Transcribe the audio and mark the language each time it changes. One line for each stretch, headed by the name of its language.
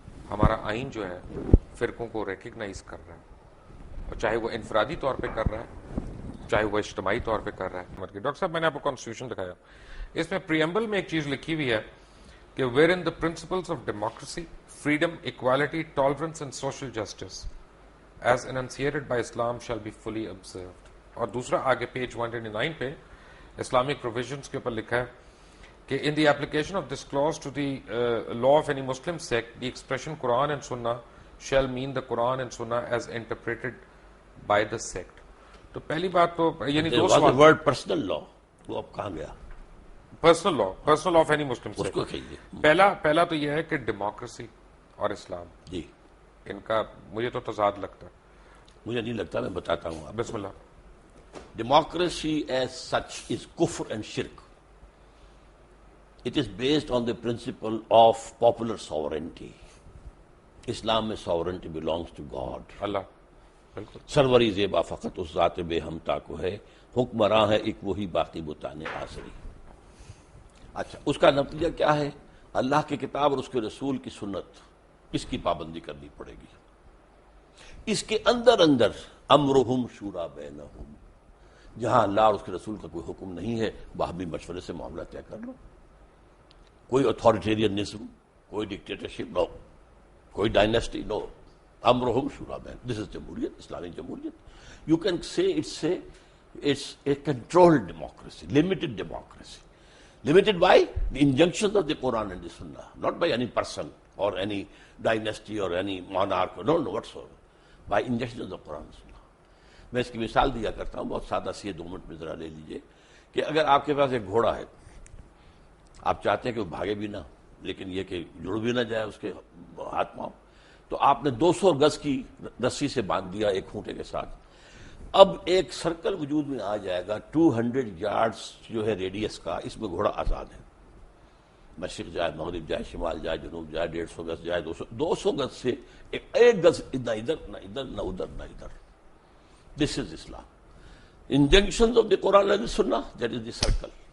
Urdu: ہمارا آئین جو ہے فرقوں کو ریکگنائز کر رہا ہے, اور چاہے وہ انفرادی طور پہ کر رہا ہے چاہے وہ اجتماعی طور پہ کر رہا ہے. ڈاکٹر صاحب میں نے آپ کو کانسٹیٹیوشن دکھایا, اس میں پریمبل میں ایک چیز لکھی ہوئی ہے کہ
English: Wherein the principles of democracy, freedom, equality, tolerance and social justice as enunciated by Islam shall be fully observed.
Urdu: اور دوسرا آگے پیج 129 پہ اسلامک پروویژنس کے اوپر لکھا ہے کہ
English: in the application of this clause to the law of any Muslim sect, the expression Quran and Sunnah shall mean the Quran and Sunnah as interpreted by the sect.
Urdu: تو پہلی بات تو یعنی دو سوال, ورڈ پرسنل لا وہ اب کہاں گیا,
English: personal law of any Muslim
Urdu: اس کو
English: Sect.
Urdu: کہیے. پہلا تو یہ ہے کہ ڈیموکریسی اور اسلام جی ان کا مجھے تو تضاد لگتا ہے. مجھے نہیں لگتا, میں بتاتا ہوں آپ. بسم اللہ.
English: Democracy as such is kufr and shirk. It is based on the principle of popular sovereignty. Islam میں sovereignty belongs to God.
Urdu: اللہ بالکل. سروری زیبا فقط اس ذات بے ہمتا کو ہے, حکمراں ہے ایک وہی باقی بتانے آسری. اچھا, اس کا نتیجہ کیا ہے, اللہ کی کتاب اور اس کے رسول کی سنت, اس کی پابندی کرنی پڑے گی. اس کے اندر
Arabic: امرہم شورا بینہم,
Urdu: جہاں اللہ اور اس کے رسول کا کوئی حکم نہیں ہے وہاں بھی مشورے سے معاملہ طے کر لو. کوئی اتھارٹیرینزم, کوئی ڈکٹیٹرشپ نو, کوئی ڈائنیسٹی نو.
Arabic: امرہم شورا بین,
Urdu: دس از جمہوریت, اسلامی جمہوریت.
English: You can say it's a controlled democracy, limited democracy. Limited by the injunctions of the Quran and the Sunnah, not by any person or any dynasty or any monarch, no whatsoever, by injunctions of the Quran and Sunnah.
Urdu: میں اس کی مثال دیا کرتا ہوں, بہت سادہ سی ہے, 2 minute میں ذرا لے لیجئے کہ اگر آپ کے پاس ایک گھوڑا ہے, آپ چاہتے ہیں کہ وہ بھاگے بھی نہ لیکن یہ کہ جڑ بھی نہ جائے اس کے ہاتھ پاؤں, تو آپ نے 200 گز کی رسی سے باندھ دیا ایک کھونٹے کے ساتھ. اب ایک سرکل وجود میں آ جائے گا 200 یارڈز جو ہے ریڈیس کا, اس میں گھوڑا آزاد ہے. مشرق جائے, مغرب جائے, شمال جائے, جنوب جائے, 150 گز جائے, 200 گز سے ایک گز نہ ادھر نہ ادھر نہ ادھر نہ ادھر.
English: This is Islam. Injunctions of the Quran and the Sunnah, that is the circle.